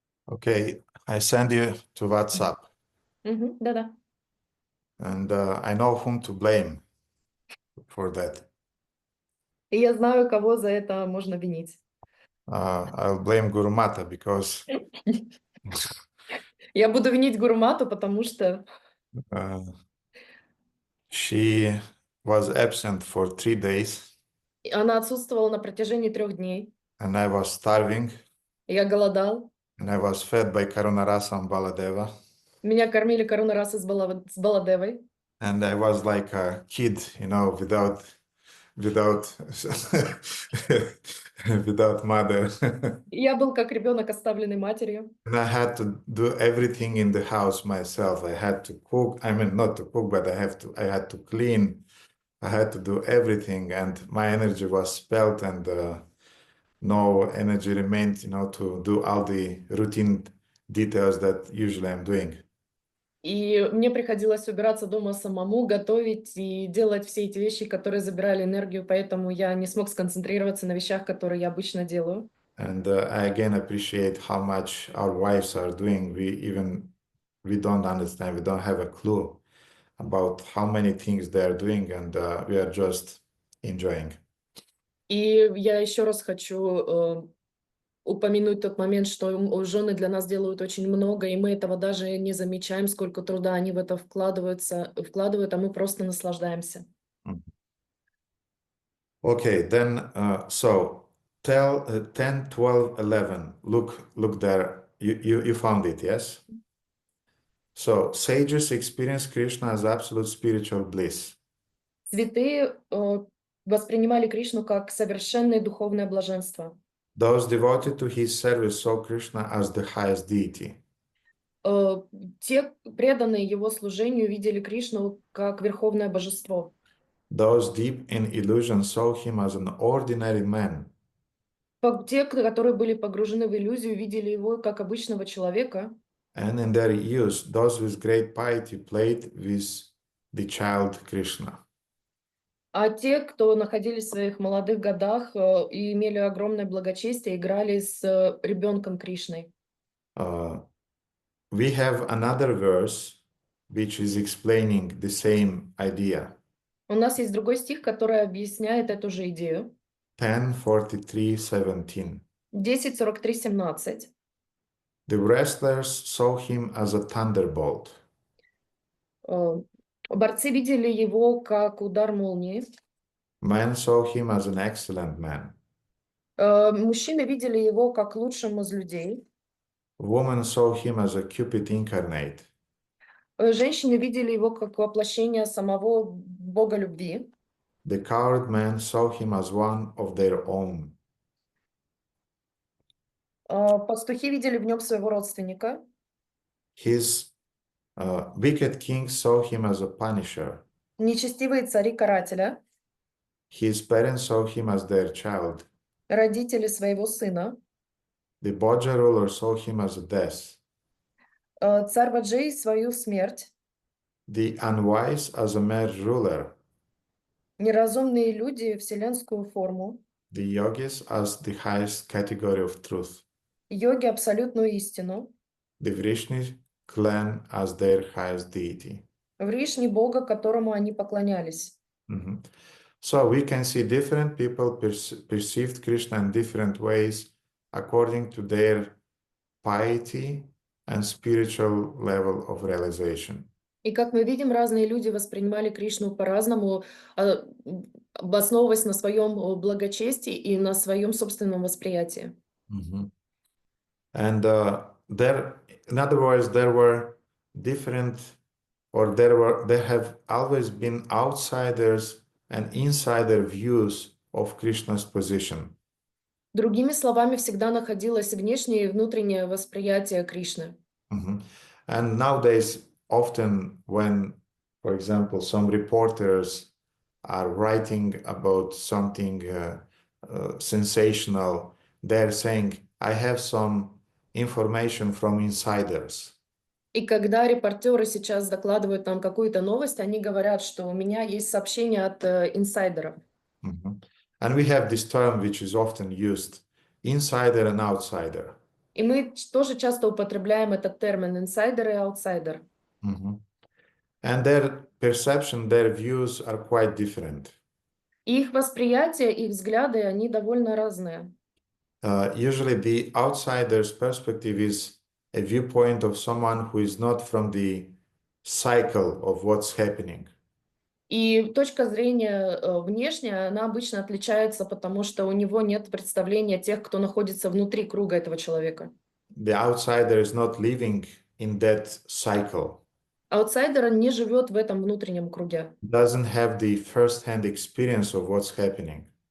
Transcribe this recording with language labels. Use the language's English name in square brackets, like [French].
[English] Okay, I send you to WhatsApp, [Russian] Да-да. [English] and I know whom to blame for that. [Russian] И я знаю, кого за это можно винить. [English] I'll blame Guru Mata because [Russian] Я буду винить Гурумату, потому что [English] she was absent for 3 days, [Russian] она отсутствовала на протяжении 3 дней. [English] and I was starving, [Russian] Я голодал. [English] and I was fed by Karunarasa and Baladeva, [Russian] Меня кормили Карунараса с Баладевой. [English] and I was like a kid, without without mother. [Russian] Я был как ребенок, оставленный матерью. [English] And I had to do everything in the house myself. I had to cook. I mean, not to cook, but I had to clean. I had to do everything, and my energy was spent, and no energy remained, to do all the routine details that usually I'm doing. [Russian] И мне приходилось убираться дома самому, готовить и делать все эти вещи, которые забирали энергию, поэтому я не смог сконцентрироваться на вещах, которые я обычно делаю. [English] And I again appreciate how much our wives are doing. We don't understand. We don't have a clue about how many things they are doing, and we are just enjoying. [Russian] И я еще раз хочу упомянуть тот момент, что жены для нас делают очень много, и мы этого даже не замечаем, сколько труда они в это вкладывают, а мы просто наслаждаемся. [English] Okay, then so tell 10, 12, 11. Look there. You found it, yes? So sages experience Krishna as absolute spiritual bliss. [Russian] Святые воспринимали Кришну как совершенное духовное блаженство. [English] Those devoted to his service saw Krishna as the highest deity. [Russian] Те преданные его служению видели Кришну как верховное божество. [English] Those deep in illusion saw him as an ordinary man. [Russian] Те, которые были погружены в иллюзию, видели его как обычного человека. [English] And in their youth, those with great piety played with the child Krishna. [Russian] А те, кто находились в своих молодых годах и имели огромное благочестие, играли с ребенком Кришной. [English] we have another verse which is explaining the same idea. [Russian] У нас есть другой стих, который объясняет эту же идею. [English] 10:43-17. [Russian] 10:43-17. [English] The wrestlers saw him as a thunderbolt. [Russian] Борцы видели его как удар молнии. [English] Men saw him as an excellent man. [Russian] Мужчины видели его как лучшим из людей. [English] Women saw him as a Cupid incarnate. [Russian] Женщины видели его как воплощение самого Бога любви. [English] The coward men saw him as one of their own. [Russian] Пастухи видели в нем своего родственника. [English] His wicked kings saw him as a punisher. [Russian] Нечестивые цари карателя. [English] His parents saw him as their child. [Russian] Родители своего сына. [English] The Bodja ruler saw him as a death. [Russian] Царь Баджей свою смерть. [English] The unwise as a mere ruler. [Russian] Неразумные люди вселенскую форму. [English] The yogis as the highest category of truth. [Russian] Йоги абсолютную истину. [English] The Vrishni clan as their highest deity. [Russian] Вришни Бога, которому они поклонялись. [English] So we can see different people perceived Krishna in different ways according to their piety and spiritual level of realization. [Russian] И как мы видим, разные люди воспринимали Кришну по-разному, основываясь на своем благочестии и на своем собственном восприятии. [English] And in other words, there were different, or there have always been outsiders and insider views of Krishna's position. [Russian] Другими словами, всегда находилось внешнее и внутреннее восприятие Кришны. [English] And nowadays, often when, for example, some reporters are writing about something sensational, they're saying, I have some information from insiders. [Russian] И когда репортеры сейчас докладывают нам какую-то новость, они говорят, что у меня есть сообщение от инсайдеров. [English] And we have this term which is often used, insider and outsider. [Russian] И мы тоже часто употребляем этот термин инсайдер и аутсайдер. [English] And their perception, their views are quite different. [Russian] Их восприятие, их взгляды, они довольно разные. [English] Usually the outsider's perspective is a viewpoint of someone who is not from the cycle of what's happening. [Russian] И точка зрения внешняя, она обычно отличается, потому что у него нет представления тех, кто находится внутри круга этого человека. [English] The outsider is not living in that cycle. [Russian] Аутсайдер не живет в этом внутреннем круге. [English] Doesn't have the first-hand experience of what's happening.